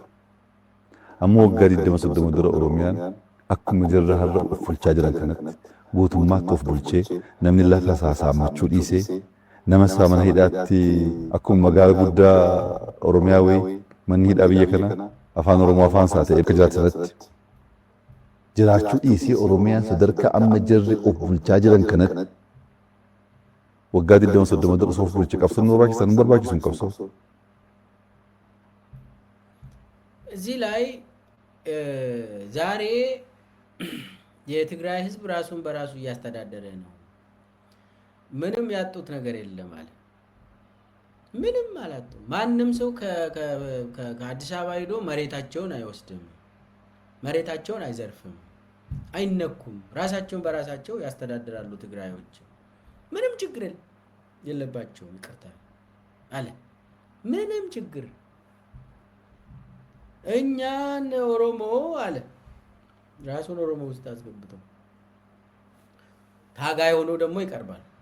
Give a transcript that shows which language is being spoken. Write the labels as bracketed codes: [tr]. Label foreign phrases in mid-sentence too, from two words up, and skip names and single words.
[om] Ammoo waggaa 20 dura Oromiyaan akkuma jirra har'a of bulchaa jiran kanatti guutummaatti of bulchee namni lafa isaa saamachuu dhiisee nama isaa mana hidhaatti akkuma magaalaa guddaa Oromiyaa wayii manni hidhaa biyya kana afaan Oromoo afaan isaa ta'e akka jiraatanitti jiraachuu dhiisee Oromiyaan sadarkaa amma jirri of bulchaa jiran kanatti waggaa 20 dura of bulchee qabsoon barbaachisan barbaachisun qabsoo. [am] እዚህ ላይ ዛሬ የትግራይ ህዝብ ራሱን በራሱ እያስተዳደረ ነው። ምንም ያጡት ነገር የለም አለ። ምንም አላጡም። ማንም ሰው ከአዲስ አበባ ሄዶ መሬታቸውን አይወስድም፣ መሬታቸውን አይዘርፍም፣ አይነኩም። ራሳቸውን በራሳቸው ያስተዳድራሉ ትግራዮች። ምንም ችግር የለባቸውም። ይቅርታ አለ። ምንም ችግር እኛን ኦሮሞ አለ ራሱን ኦሮሞ ውስጥ አስገብተው ታጋይ ሆኖ ደግሞ ይቀርባል።